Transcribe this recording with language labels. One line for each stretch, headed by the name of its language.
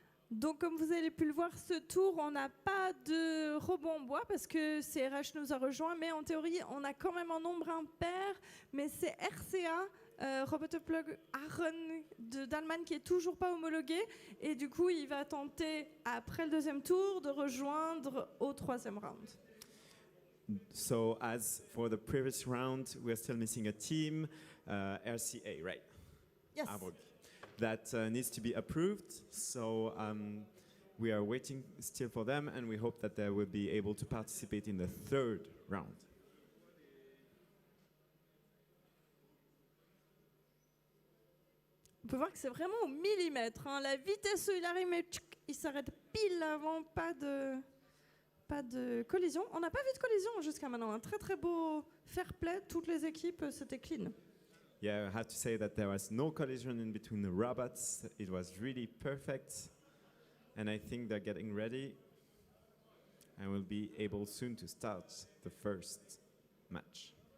French: Donc comme vous avez pu le voir, ce tour, on n'a pas de robot en bois parce que CRH nous a rejoint, mais en théorie, on a quand même un nombre impair, mais c'est RCA, Robotoplug Aaron d'Allemagne qui est toujours pas homologué, et du coup, il va tenter, après le deuxième tour, de rejoindre au troisième round.
English: So as for the previous round, we're still missing a team, RCA, right? Yes. That needs to be approved, so we are waiting still for them, and we hope that they will be able to participate in the third round.
French: On peut voir que c'est vraiment au millimètre, hein. La vitesse où il arrive, mais il s'arrête pile avant, pas de collision. On n'a pas vu de collision jusqu'à maintenant, un très très beau fair play, toutes les équipes, c'était clean.
English: Yeah, I have to say that there was no collision in between the robots. It was really perfect. And I think they're getting ready. And we'll be able soon to start the first match.